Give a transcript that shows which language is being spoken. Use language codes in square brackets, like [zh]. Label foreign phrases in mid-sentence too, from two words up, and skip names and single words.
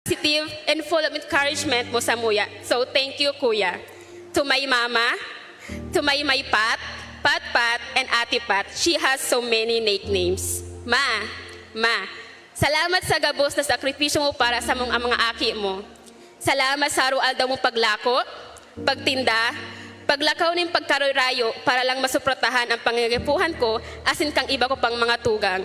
[en] positive and full of encouragement [bik] mo sa muya. [en] So thank you, Kuya. To my mama, to my Pat, Pat, and Ate Pat, she has so many nicknames. [bik] Ma, salamat sa gabos na sakripisyo mo para sa mga aki mo. Salamat sa araw-aldaw mong paglako, pagtinda, paglakaw ng pagkaroy-rayo para lang masuprotahan ang pangingipuhan ko asin kang iba ko pang mga tugang.